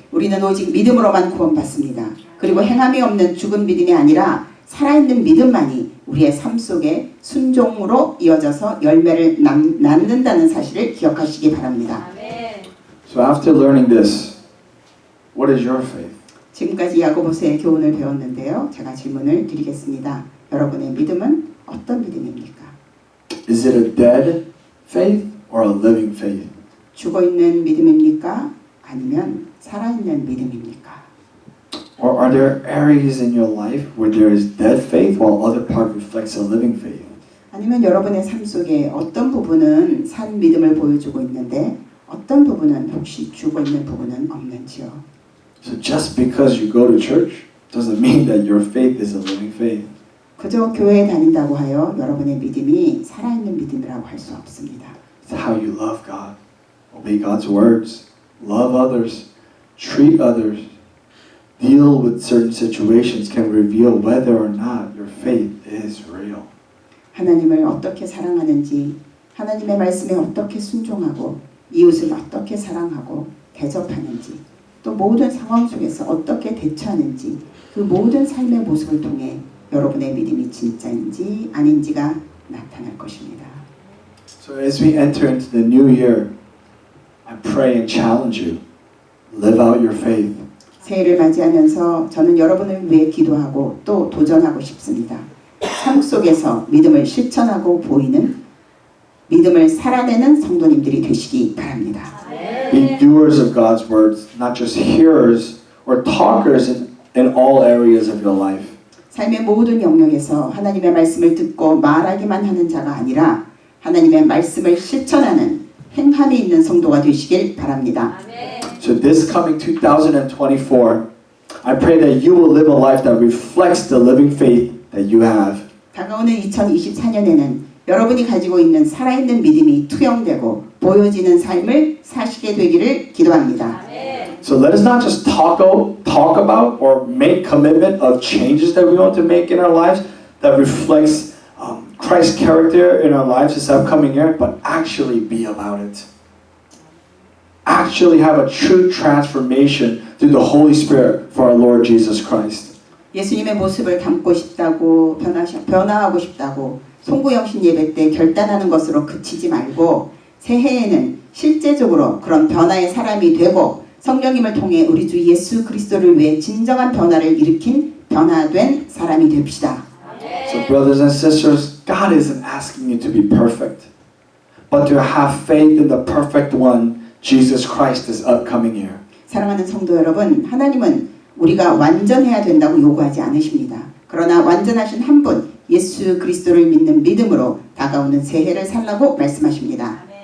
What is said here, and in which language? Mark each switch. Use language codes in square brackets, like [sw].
[ko] 우리는 오직 믿음으로만 구원받습니다. 그리고 행함이 없는 죽은 믿음이 아니라 살아있는 믿음만이 우리의 삶 속에 순종으로 이어져서 열매를 낳는다는 사실을 기억하시기 바랍니다. [en] So after learning this, what is your faith? [ko] 지금까지 야고보서의 교훈을 배웠는데요. 제가 질문을 드리겠습니다. 여러분의 믿음은 어떤 믿음입니까? [en] Is it a dead faith or a living faith? [ko] 죽어있는 믿음입니까? 아니면 살아있는 믿음입니까? [en] Or are there areas in your life where there is dead faith while other part reflects a living faith? [ko] 아니면 여러분의 삶 속에 어떤 부분은 산 믿음을 보여주고 있는데 어떤 부분은 혹시 죽어있는 부분은 없는지요? [en] So just because you go to church doesn't mean that your faith is a living faith. [ko] 그저 교회에 다닌다고 하여 여러분의 믿음이 살아있는 믿음이라고 할 수 없습니다. [en] It's how you love God, obey God's words, love others, treat others, deal with certain situations can reveal whether or not your faith is real. [ko] 하나님을 어떻게 사랑하는지, 하나님의 말씀에 어떻게 순종하고, 이웃을 어떻게 사랑하고 대접하는지, 또 모든 상황 속에서 어떻게 대처하는지 그 모든 삶의 모습을 통해 여러분의 믿음이 진짜인지 아닌지가 나타날 것입니다. [en] So as we enter into the new year, I pray and challenge you, live out your faith. [ko] 새해를 맞이하면서 저는 여러분을 위해 기도하고 또 도전하고 싶습니다. 삶 속에서 믿음을 실천하고 보이는 믿음을 살아내는 성도님들이 되시기 바랍니다. [en] Be doers of God's words, not just hearers or talkers in all areas of your life. [ko] 삶의 모든 영역에서 하나님의 말씀을 듣고 말하기만 하는 자가 아니라 하나님의 말씀을 실천하는 행함이 있는 성도가 되시길 바랍니다. [en] So this coming 2024, I pray that you will live a life that reflects the living faith that you have. [ko] 다가오는 2024년에는 여러분이 가지고 있는 살아있는 믿음이 투영되고 보여지는 삶을 사시게 되기를 기도합니다. [en] So let us not just talk about or make commitment of changes that we want to make in our lives that reflects Christ's character in our lives this upcoming year, but actually be about it. Actually have a true transformation through the Holy Spirit for our Lord Jesus Christ. [ko] 예수님의 모습을 담고 싶다고 변화하고 싶다고 송구영신 예배 때 결단하는 것으로 그치지 말고 새해에는 실제적으로 그런 변화의 사람이 되고 성령님을 통해 우리 주 예수 그리스도를 위해 진정한 변화를 일으킨 변화된 사람이 됩시다. [en] So brothers and sisters, God isn't asking you to be perfect, but to have faith in the perfect one, Jesus Christ, this upcoming year. [ko] 사랑하는 성도 여러분, 하나님은 우리가 완전해야 된다고 요구하지 않으십니다. 그러나 완전하신 한 분, 예수 그리스도를 믿는 믿음으로 다가오는 새해를 살라고 말씀하십니다.